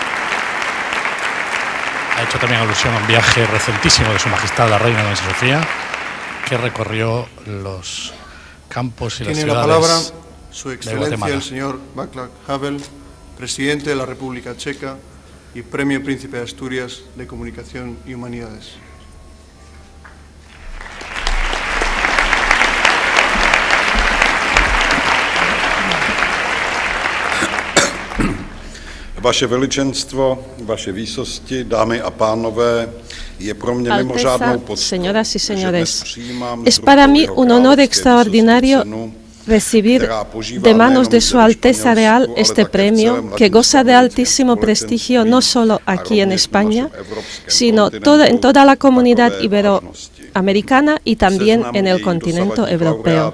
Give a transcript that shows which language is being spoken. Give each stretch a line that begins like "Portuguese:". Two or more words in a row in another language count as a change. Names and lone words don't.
Spanish: Ha hecho también alusión a un viaje recentísimo de Su Majestad la Reina Doña Sofía, que recorrió los campos y las ciudades. Tiene la palabra Su Excelencia el señor Václav Havel, presidente de la República Checa, y Premio Príncipe de Asturias de Comunicación y Humanidades.
Czech: Vaše veličenstvo, vaše výsosti, dámy a pánové, je pro mě mimořádnou poctou,
Spanish: señoras y señores, es para mí un honor extraordinario recibir de manos de Su Alteza Real este premio que goza de altísimo prestigio no solo aquí en España, sino en toda la comunidad iberoamericana y también en el continente europeo.